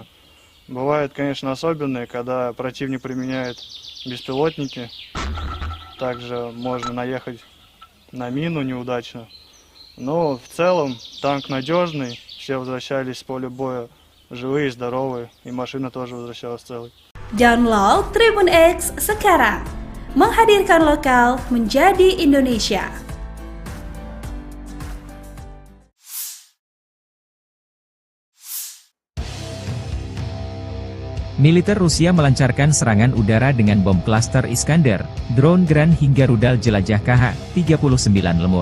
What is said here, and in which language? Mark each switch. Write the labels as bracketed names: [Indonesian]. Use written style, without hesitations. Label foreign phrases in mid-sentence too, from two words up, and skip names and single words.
[Russian] Бывают, конечно, особенные, когда противник применяет беспилотники. Также можно наехать на мину неудачно. Но в целом танк надежный, все возвращались с поля боя живые, здоровые, и машина тоже возвращалась целой. [Indonesian] Download Tribun X sekarang, menghadirkan lokal menjadi Indonesia. Militer Rusia melancarkan serangan udara dengan bom klaster Iskander, drone Gran hingga rudal jelajah Kh-39 Lemur.